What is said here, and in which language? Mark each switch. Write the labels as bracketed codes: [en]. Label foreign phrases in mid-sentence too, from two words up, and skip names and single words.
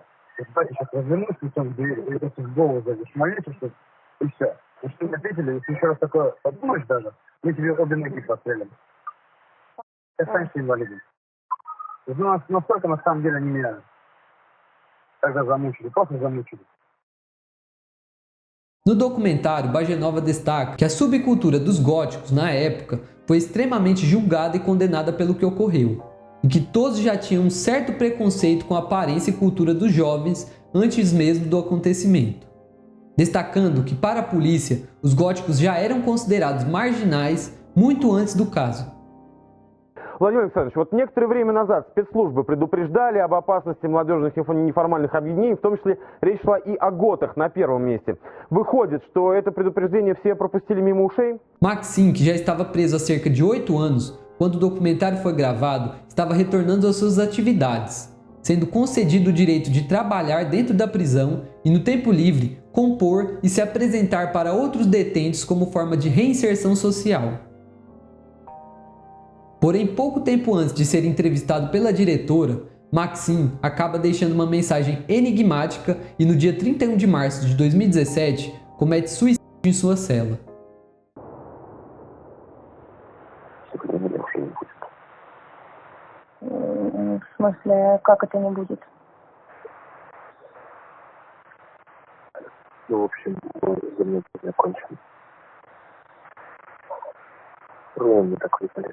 [ru] Давайте сейчас развернусь лицом к двери, и просто в голову зайдешь, молитесь, и все. И что мне ответили, если еще раз такое подумаешь даже, мы тебе обе ноги прострелим. Ты останешься инвалидом. Ну, настолько на самом деле они меня тогда замучили, просто замучили. [pt] No documentário, Bagenova destaca que a subcultura dos góticos, na época, foi extremamente julgada e condenada pelo que ocorreu, e que todos já tinham um certo preconceito com a aparência e cultura dos jovens antes mesmo do acontecimento, destacando que, para a polícia, os góticos já eram considerados marginais muito antes do caso. [ru] Владимир Александрович, вот некоторое время назад спецслужбы предупреждали об опасности молодежных неформальных объединений, в том числе речь шла и о готах на первом месте. Выходит, что это предупреждение все пропустили мимо ушей? [pt] Maxim, que já estava preso há cerca de 8 anos, quando o documentário foi gravado, estava retornando às suas atividades, sendo concedido o direito de trabalhar dentro da prisão e, no tempo livre, compor e se apresentar para outros detentos como forma de reinserção social. Porém, pouco tempo antes de ser entrevistado pela diretora, Maxim acaba deixando uma mensagem enigmática e no dia 31 de março de 2017 comete suicídio em sua cela. [ru] В смысле, как это не будет? Ну, в общем, занятие закончено. Руны так выпали.